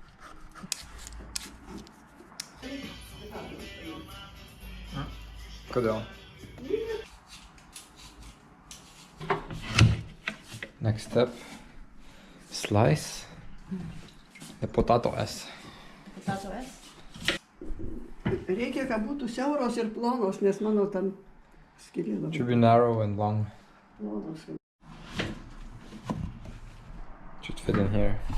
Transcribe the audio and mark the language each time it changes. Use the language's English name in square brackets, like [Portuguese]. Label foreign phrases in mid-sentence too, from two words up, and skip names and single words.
[Lithuanian] Kodėl? [English] Next step, slice the potato S. Potato S? [Lithuanian] Reikia, kad būtų siauros ir plonos, nes mano tam skirėdavo. [English] Should be narrow and long. [Lithuanian] Plonos. [English] Should fit in here.